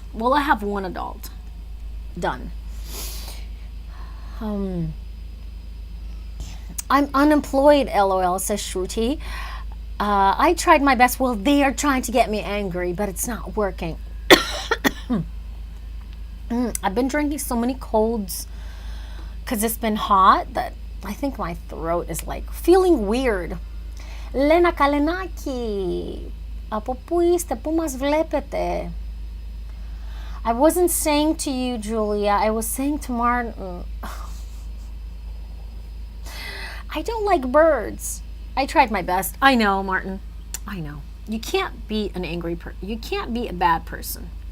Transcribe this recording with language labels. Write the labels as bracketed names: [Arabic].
[English] Well, I have one adult done. I'm unemployed, LOL, says Shruti. I tried my best. Well, they are trying to get me angry, but it's not working. I've been drinking so many colds because it's been hot that I think my throat is like feeling weird. [Greek] Lena Kalenaki, από πού είστε, πού μας βλέπετε? [English] I wasn't saying to you, Julia. I was saying to Martin. I don't like birds. I tried my best. I know, Martin. I know. You can't be an angry person. You can't be a bad person.